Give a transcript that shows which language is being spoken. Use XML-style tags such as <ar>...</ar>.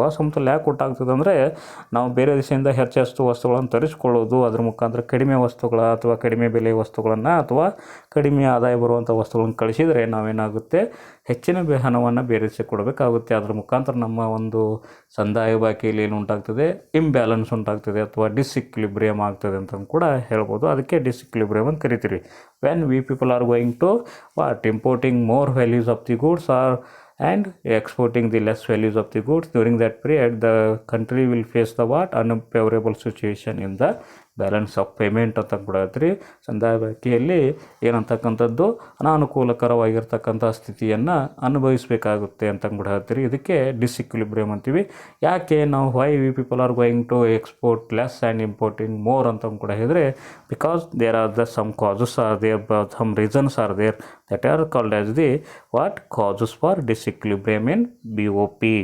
<kn>ಅಸಮತೋಲನ ಯಾಕೆ ಉಂಟಾಗ್ತದೆ ಅಂದರೆ ನಾವು ಬೇರೆ ದೇಶದಿಂದ ಹೆಚ್ಚು ವಸ್ತುಗಳನ್ನು ತರಿಸ್ಕೊಳ್ಳೋದು, ಅದ್ರ ಮುಖಾಂತರ ಕಡಿಮೆ ವಸ್ತುಗಳ ಅಥವಾ ಕಡಿಮೆ ಬೆಲೆ ವಸ್ತುಗಳನ್ನು ಅಥವಾ ಕಡಿಮೆ ಆದಾಯ ಬರುವಂಥ ವಸ್ತುಗಳನ್ನು ಕಳಿಸಿದರೆ ನಾವೇನಾಗುತ್ತೆ ಹೆಚ್ಚಿನ ಹಣವನ್ನು ಬೇರೆ ದೇಶಕ್ಕೆ ಕೊಡಬೇಕಾಗುತ್ತೆ. ಅದ್ರ ಮುಖಾಂತರ ನಮ್ಮ ಒಂದು ಸಂದಾಯ ಬಾಕಿಯಲ್ಲಿ ಏನು ಉಂಟಾಗ್ತದೆ ಇಂಬ್ಯಾಲೆನ್ಸ್ ಉಂಟಾಗ್ತದೆ ಅಥವಾ ಡಿಸ್ಇಕ್ವಿಲಿಬ್ರಿಯಮ್ ಆಗ್ತದೆ ಅಂತ ಕೂಡ ಹೇಳ್ಬೋದು. ಅದಕ್ಕೆ ಡಿಸ್ಇಕ್ವಿಲಿಬ್ರಿಯಮ್ ಅಂತ ಕರಿತೀವಿ.</kn> <en>when we people are going to what importing more values of the goods or and exporting the less values of the goods, during that period the country will face the what unfavorable situation in the balance of payment</en> <kn>ಅಂತ ಕೂಡ ಹೇಳ್ತೀರಿ. ಸಂದಾಯ ಬಾಕಿಯಲ್ಲಿ ಏನಂತಕ್ಕಂಥದ್ದು ಅನಾನುಕೂಲಕರವಾಗಿರ್ತಕ್ಕಂಥ ಸ್ಥಿತಿಯನ್ನು ಅನುಭವಿಸಬೇಕಾಗುತ್ತೆ ಅಂತ ಕೂಡ ಹೇಳ್ತೀರಿ. ಇದಕ್ಕೆ ಡಿಸ್ಇಕ್ವಿಲಿಬ್ರಿಯಮ್ ಅಂತೀವಿ. ಯಾಕೆ ನಾವು</kn> <en>why we people are going to export less and importing more</en> <kn>ಅಂತ ಕೂಡ ಹೇಳಿದರೆ</kn> <en>Because there are the some causes are there, some reasons are there that are called as the what causes for disequilibrium in BOP.</en>